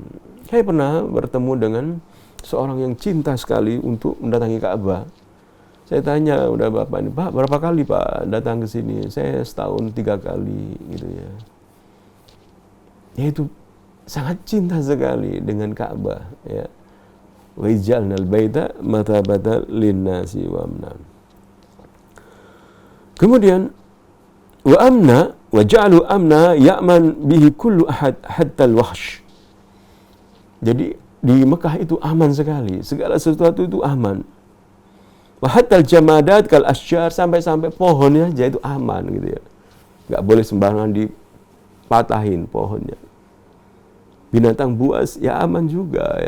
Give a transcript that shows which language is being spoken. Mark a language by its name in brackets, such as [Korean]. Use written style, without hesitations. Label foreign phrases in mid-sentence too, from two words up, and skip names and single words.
[Indonesian] Saya pernah bertemu dengan seorang yang cinta sekali untuk mendatangi Ka'bah. Saya tanya udah Bapak ini, Pak berapa kali Pak datang ke sini? Saya setahun 3 kali gitu ya. Yaitu sangat cinta sekali dengan Ka'bah ya. [Arabic] وإذ جعلنا البيت مثابة للناس وأمنا. Kemudian وأمنا وجعلوا أمنا يأمن به كل أحد حتى الوحش. [Indonesian] Jadi di Mekah itu aman sekali, segala sesuatu itu aman. [Arabic] وحتى الجمادات كالأشجار, [Indonesian] sampai-sampai pohonnya aja itu aman gitu ya. Enggak boleh sembarangan dipatahin pohonnya. Binatang buas ya aman juga ya.